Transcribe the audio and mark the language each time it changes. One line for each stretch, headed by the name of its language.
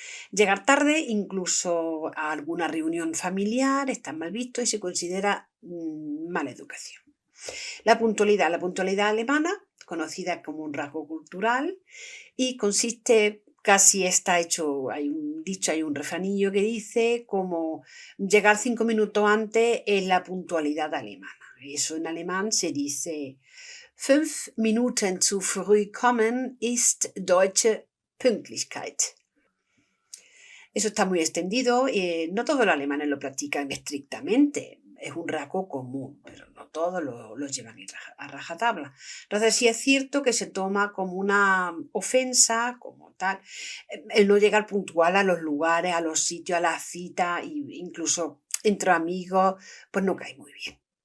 Spanish: Llegar tarde, incluso a alguna reunión familiar, está mal visto y se considera mala educación. La puntualidad alemana, conocida como un rasgo cultural, y consiste, casi está hecho, hay un dicho, hay un refranillo que dice como llegar 5 minutos antes es la puntualidad alemana. Eso en alemán se dice
German: 5 Minuten zu früh kommen ist deutsche Pünktlichkeit.
Spanish: Eso está muy extendido, no todos los alemanes lo practican estrictamente, es un rasgo común, pero no todos lo llevan a rajatabla. Entonces sí es cierto que se toma como una ofensa, como tal, el no llegar puntual a los lugares, a los sitios, a las citas, e incluso entre amigos, pues no cae muy bien.